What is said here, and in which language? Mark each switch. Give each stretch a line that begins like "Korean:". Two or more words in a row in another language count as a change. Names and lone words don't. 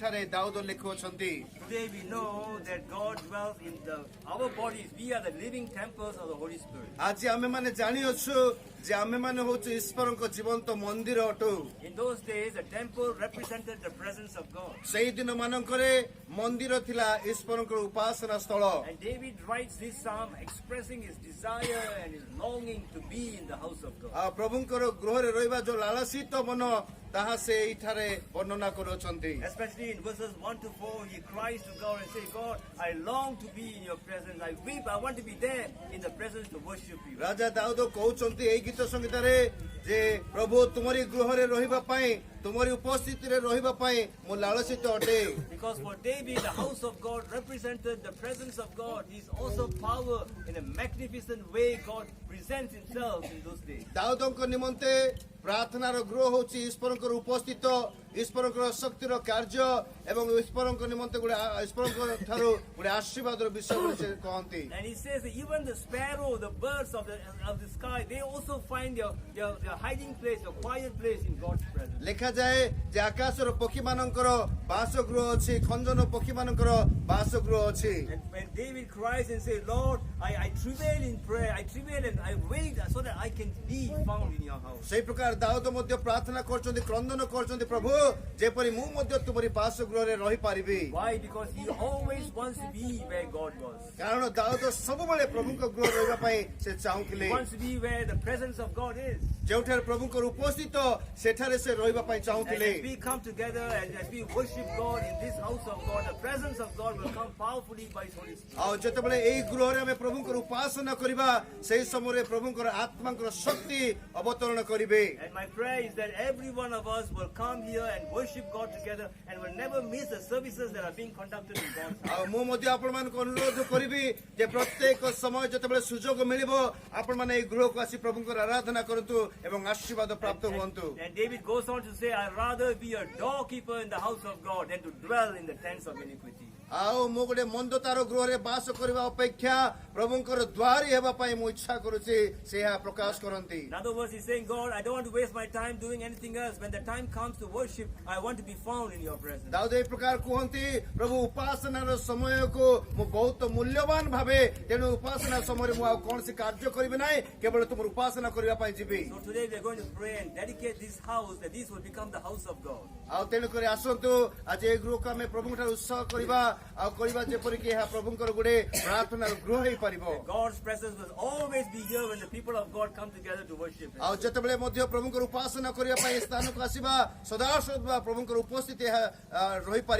Odia: ଦାଉଦ ଲେଖୁଅଛନ୍ତି।
English: Today we know that God dwells in our bodies. We are the living temples of the Holy Spirit.
Odia: ଆଜି ଆମେମାନେ ଜାଣିଅଛୁ ଯେ ଆମେମାନେ ହଉଛୁ ଈଶ୍ୱରଙ୍କ ଜୀବନ୍ତ ମନ୍ଦିର ଅଟୁ।
English: In those days, the temple represented the presence of God.
Odia: ସେହି ଦିନ ମାନଙ୍କରେ ମନ୍ଦିର ଥିଲା ଈଶ୍ୱରଙ୍କର ଉପାସନା ସ୍ଥଳ।
English: And David writes this psalm expressing his desire and his longing to be in the house of God.
Odia: ଆଉ ପ୍ରଭୁଙ୍କର ଗୃହରେ ରହିବା ଯୋଉ ଲାଳସିତ ମନ ତାହା ସେ ଏଇଠାରେ ବର୍ଣ୍ଣନା କରୁଅଛନ୍ତି।
English: Especially in verses 1 to 4, he cries to God and says, God, I long to be in your presence. I weep, I want to be there in the presence to worship you.
Odia: ରାଜା ଦାଉଦ କହୁଛନ୍ତି ଏଇ ଗୀତ ସଂଗୀତରେ ଯେ ପ୍ରଭୁ ତୁମରି ଗୃହରେ ରହିବା ପାଇଁ ତୁମରି ଉପସ୍ଥିତିରେ ରହିବା ପାଇଁ ମୁଁ ଲାଳସିତ ଅଟେ।
English: Because for David, the house of God represented the presence of God. His awesome power in a magnificent way God presents himself in those days.
Odia: ଦାଉଦଙ୍କ ନିମନ୍ତେ ପ୍ରାର୍ଥନାର ଗୃହ ହେଉଛି ଈଶ୍ୱରଙ୍କର ଉପସ୍ଥିତ, ଈଶ୍ୱରଙ୍କର ଶକ୍ତିର କାର୍ଯ୍ୟ ଏବଂ ଈଶ୍ୱରଙ୍କ ନିମନ୍ତେ ଈଶ୍ୱରଙ୍କ ଠାରୁ ଗୋଟେ ଆଶୀର୍ବାଦର ବିଷୟ ବୋଲି ସେ କହନ୍ତି।
English: And he says that even the sparrow, the birds of the sky, they also find their hiding place, their quiet place in God's presence.
Odia: ଲେଖାଯାଏ ଯେ ଆକାଶର ପକ୍ଷୀମାନଙ୍କର ବାସଗୃହ ଅଛି, ଖଞ୍ଜନ ପକ୍ଷୀମାନଙ୍କର ବାସଗୃହ ଅଛି।
English: And when David cries and says, Lord, I travail in prayer, I travail and I wait so that I can be found in your house.
Odia: ସେହି ପ୍ରକାର ଦାଉଦ ମଧ୍ୟ ପ୍ରାର୍ଥନା କରୁଛନ୍ତି, କ୍ରନ୍ଦନ କରୁଛନ୍ତି, ପ୍ରଭୁ ଯେପରି ମୁଁ ମଧ୍ୟ ତୁମରି ବାସଗୃହରେ ରହିପାରିବି।
English: Why? Because he always wants to be where God was.
Odia: କାରଣ ଦାଉଦ ସବୁବେଳେ ପ୍ରଭୁଙ୍କ ଗୃହ ରହିବା ପାଇଁ ସେ ଚାହୁଁଥିଲେ।
English: He wants to be where the presence of God is.
Odia: ଯେଉଁଠାରେ ପ୍ରଭୁଙ୍କର ଉପସ୍ଥିତ ସେଠାରେ ସେ ରହିବା ପାଇଁ
English: And
Odia: ଚାହୁଁଥିଲେ।
English: as we come together and as we worship God in this house of God, the presence of God will come powerfully by His Holy Spirit.
Odia: ଆଉ ଯେତେବେଳେ ଏଇ ଗୃହରେ ଆମେ ପ୍ରଭୁଙ୍କର ଉପାସନା କରିବା ସେହି ସମୟରେ ପ୍ରଭୁଙ୍କର ଆତ୍ମାଙ୍କର ଶକ୍ତି ଅବତରଣ କରିବେ।
English: And my prayer is that every one of us will come here and worship God together and will never miss the services that are being conducted in God's house.
Odia: ଆଉ ମୁଁ ମଧ୍ୟ ଆପଣମାନଙ୍କୁ ଅନୁରୋଧ କରିବି ଯେ ପ୍ରତ୍ୟେକ ସମୟ ଯେତେବେଳେ ସୁଯୋଗ ମିଳିବ ଆପଣମାନେ ଏଇ ଗୃହକୁ ଆସି ପ୍ରଭୁଙ୍କର ଆରାଧନା କରନ୍ତୁ ଏବଂ ଆଶୀର୍ବାଦ ପ୍ରାପ୍ତ ହୁଅନ୍ତୁ।
English: And David goes on to say, I'd rather be a doorkeeper in the house of God than to dwell in the tents of iniquity.
Odia: ଆଉ ମୁଁ ଗୋଟେ ମନ୍ଦତାର ଗୃହରେ ବାସ କରିବା ଅପେକ୍ଷା ପ୍ରଭୁଙ୍କର ଦ୍ୱାରୀ ହେବା ପାଇଁ ମୁଁ ଇଚ୍ଛା କରୁଛି ସେ ଏହା ପ୍ରକାଶ କରନ୍ତି।
English: In other words, he's saying, God, I don't want to waste my time doing anything else. When the time comes to worship, I want to be found in your presence.
Odia: ଦାଉଦ ଏହି ପ୍ରକାର କୁହନ୍ତି, ପ୍ରଭୁ ଉପାସନାର ସମୟକୁ ମୁଁ ବହୁତ ମୂଲ୍ୟବାନ ଭାବେ, ତେଣୁ ଉପାସନା ସମୟରେ ମୁଁ ଆଉ କୌଣସି କାର୍ଯ୍ୟ କରିବି ନାହିଁ, କେବଳ ତୁମର ଉପାସନା କରିବା ପାଇଁ ଯିବି।
English: So today we are going to pray and dedicate this house, that this will become the house of God.
Odia: ଆଉ ତେଣୁକରି ଆସନ୍ତୁ ଆଜି ଏହି ଗୃହକୁ ଆମେ ପ୍ରଭୁଙ୍କ ଠାରୁ ଉତ୍ସାହ କରିବା ଆଉ କରିବା ଯେପରିକି ଏହା ପ୍ରଭୁଙ୍କର ଗୋଟେ ପ୍ରାର୍ଥନାର ଗୃହ ହେଇପାରିବ।
English: God's presence will always be here when the people of God come together to worship Him.
Odia: ଆଉ ଯେତେବେଳେ ମଧ୍ୟ ପ୍ରଭୁଙ୍କର ଉପାସନା କରିବା ପାଇଁ ସ୍ଥାନକୁ ଆସିବା ସଦାସର୍ବଦା ପ୍ରଭୁଙ୍କର ଉପସ୍ଥିତି ଏହା ରହିପାରିବ।